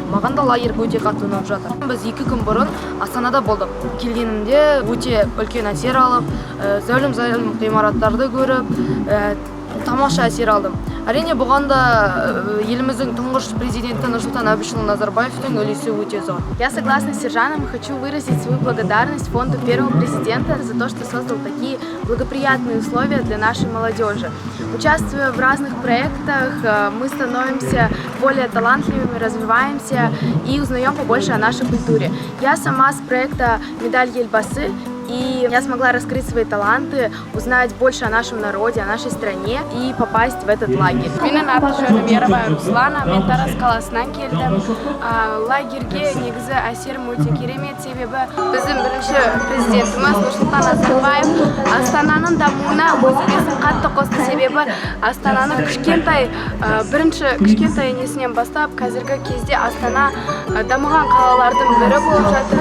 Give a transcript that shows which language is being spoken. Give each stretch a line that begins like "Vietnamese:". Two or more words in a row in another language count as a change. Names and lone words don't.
Kazakh: Маған да лагерь өте қатты ұнап жатыр. Біз 2 күн бұрын Астанада болдық. Келгенімде өте үлкен әсер алып, зәулім ғимараттарды көріп, тамаша әсер алдым. Әрине бұған да еліміздің тұңғыш президенті Нұрсұлтан Әбішұлы Назарбаевтың үлесі өте зор.
Russian: Я согласна с Сержаном и хочу выразить свою благодарность фонду первого президента за то, что создал такие благоприятные условия для нашей молодежи. Участвуя в разных проектах, мы становимся более талантливыми, развиваемся и узнаем побольше о нашей культуре. Я сама с проекта «Медаль Елбасы», и я смогла раскрыть свои таланты, узнать больше о нашем народе, о нашей стране и попасть в этот лагерь.
Kazakh: Менің аты-жөнім Ерабай Руслана, мен Тараз қаласынан келдім. Лагерьге негізі әсерім өте керемет, себебі біздің бірінші президентіміз Нұрсұлтан Назарбаев Астананың дамуына өз үлесін қатты қосты, себебі Астананы кішкентай несінен бастап, қазіргі кезде Астана дамыған қалалардың бірі болып жатыр.